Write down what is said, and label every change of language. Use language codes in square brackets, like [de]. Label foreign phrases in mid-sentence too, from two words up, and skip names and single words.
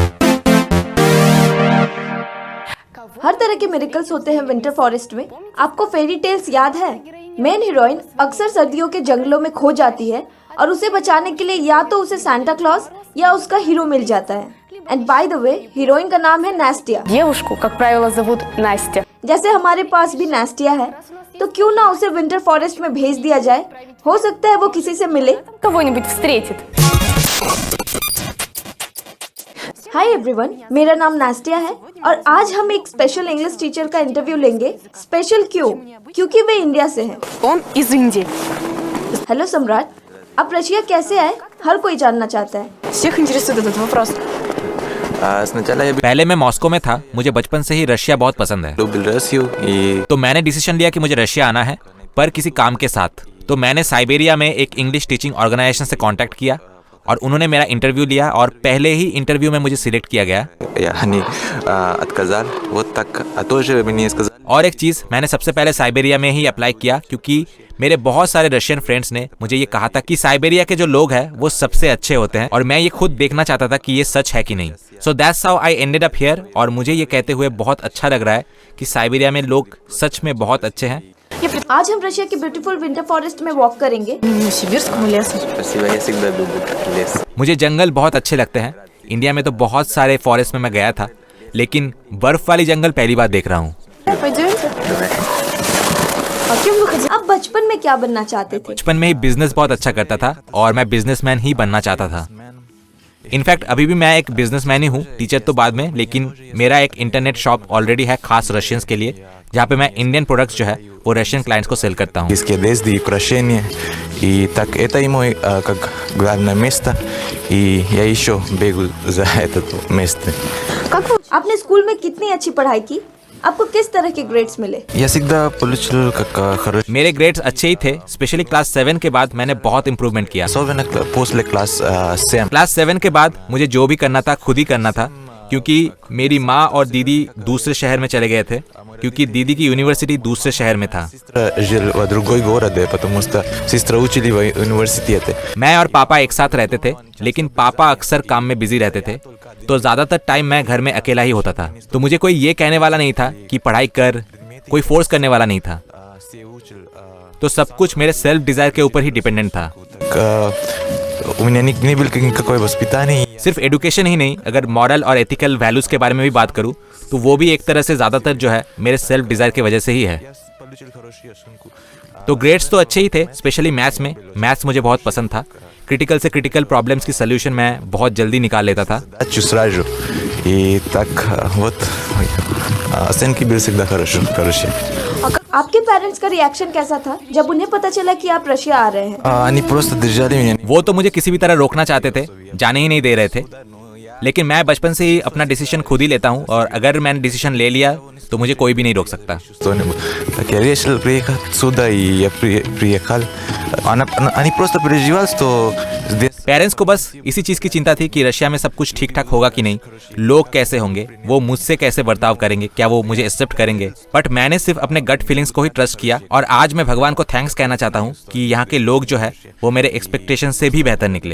[hi] हर तरह के मिरेकल्स होते हैं [en] winter forest [hi] में। आपको [en] fairy tales [hi] याद है? [en] main heroine [hi] अक्सर सर्दियों के जंगलों में खो जाती है और उसे बचाने के लिए या तो उसे सांता क्लॉज या उसका हीरो मिल जाता है। [en] and by the way, [hi] हीरोइन का नाम है नास्टिया। [ru] Девушку, как правило, зовут Настя. [hi] जैसे हमारे पास भी नास्टिया है, तो क्यों ना उसे [en] winter forest [hi] में भेज दिया जाए। हो सकता है वो किसी से मिले, [ru] Кого-нибудь встретит. [en] hi everyone, [hi] मेरा नाम नास्टिया है और आज हम एक [en] special English teacher [hi] का इंटरव्यू लेंगे। स्पेशल क्यों? क्योंकि वे इंडिया से हैं। [ru] Он из Индии. [hi] हेलो सम्राट, आप रशिया कैसे आए? हर कोई जानना चाहता है। [ru] Всех интересует этот вопрос. [hi] पहले मैं मॉस्को में था। मुझे बचपन से ही रशिया बहुत पसंद है, तो मैंने डिसीजन लिया कि मुझे रशिया आना है, पर किसी काम के साथ। तो मैंने साइबेरिया में एक [en] English teaching organisation [hi] से कांटेक्ट किया और उन्होंने मेरा इंटरव्यू लिया और पहले ही इंटरव्यू में मुझे सिलेक्ट किया गया। और एक चीज़, मैंने सबसे पहले साइबेरिया में ही अप्लाई किया क्योंकि मेरे बहुत सारे [en] Russian friends [hi] ने मुझे ये कहा था कि साइबेरिया के जो लोग हैं वो सबसे अच्छे होते हैं, और मैं ये खुद देखना चाहता था कि ये सच है कि नहीं। [en] So that's how I ended up here, [hi] और मुझे ये कहते हुए बहुत अच्छा लग रहा है कि साइबेरिया में लोग सच में बहुत अच्छे हैं। आज हम रशिया के [en] beautiful winter forest [hi] में वॉक करेंगे। [ru] Сибирскому лесу. [hi] मुझे जंगल बहुत अच्छे लगते हैं। इंडिया में तो बहुत सारे फॉरेस्ट में मैं गया था, लेकिन बर्फ वाली जंगल पहली बार देख रहा हूँ। [ru] Пойдемте. А кем вы хотите? [hi] आप बचपन में क्या बनना चाहते थे? बचपन में ही बिजनेस बहुत अच्छा करता था और मैं बिजनेसमैन ही बनना चाहता था। इनफैक्ट अभी भी मैं एक बिजनेसमैन ही हूँ, टीचर तो बाद में, लेकिन मेरा एक [en] internet shop already [hi] है खास रशियंस के लिए, जहाँ पे मैं [en] Indian products [hi] जो है वो [en] Russian clients [hi] को सेल करता हूँ। [ru] и украшения. И так это и мой как главное место, и я еще бегу за это место. [hi] आपने स्कूल में कितनी अच्छी पढ़ाई की? आपको किस तरह के ग्रेड्स मिले? [ru] Я всегда получил как хороший, [hi] मेरे ग्रेड्स अच्छे ही थे। स्पेशली क्लास 7 के बाद मैंने बहुत इंप्रूवमेंट किया। [ru] особенно после класс 7. [hi] क्लास 7 के बाद मुझे जो भी करना था खुद ही करना था, क्योंकि मेरी माँ और दीदी दूसरे शहर में चले गए थे, क्योंकि दीदी की यूनिवर्सिटी दूसरे शहर में था। [ru] Жил в другой городе, потому что сестра учили в университете. [hi] मैं और पापा एक साथ रहते थे, लेकिन पापा अक्सर काम में बिजी रहते थे, तो ज्यादातर टाइम मैं घर में अकेला ही होता था। तो मुझे कोई ये कहने वाला नहीं था कि पढ़ाई कर, कोई फोर्स करने वाला नहीं था। तो सब कुछ मेरे [en] self desire [hi] के ऊपर ही डिपेंडेंट था। [ru] У меня не было никакой воспитания. [hi] सिर्फ एडुकेशन ही नहीं, अगर मॉरल और [en] ethical values [hi] के बारे में भी बात करूँ तो वो भी एक तरह से ज्यादातर जो है मेरे [en] self desire [hi] की वजह से ही है। तो ग्रेड्स तो अच्छे ही थे, स्पेशली मैथ्स में। मैथ्स मुझे बहुत पसंद था। क्रिटिकल से [en] critical problems [hi] की सोल्यूशन मैं बहुत जल्दी निकाल लेता था। [ru] Сразу. И так вот оценки были всегда хорошие. [hi] आपके पेरेंट्स का रिएक्शन कैसा था जब उन्हें पता चला कि आप रशिया आ रहे हैं? [ru] Они просто держали меня. [hi] वो तो मुझे किसी भी तरह रोकना चाहते थे, जाने ही नहीं दे रहे थे, लेकिन मैं बचपन से ही अपना डिसीजन खुद ही लेता हूँ, और अगर मैंने डिसीजन ले लिया तो मुझे कोई भी नहीं रोक सकता। [ru] Так я решил приехать сюда, и я приехал. Они просто переживали, что здесь [hi] पेरेंट्स को बस इसी चीज की चिंता थी कि रशिया में सब कुछ ठीक ठाक होगा कि नहीं, लोग कैसे होंगे, वो मुझसे कैसे बर्ताव करेंगे, क्या वो मुझे एक्सेप्ट करेंगे। बट मैंने सिर्फ अपने [en] gut feelings [hi] को ही ट्रस्ट किया, और आज मैं भगवान को थैंक्स कहना चाहता हूँ कि यहाँ के लोग जो है वो मेरे एक्सपेक्टेशन से भी बेहतर निकले।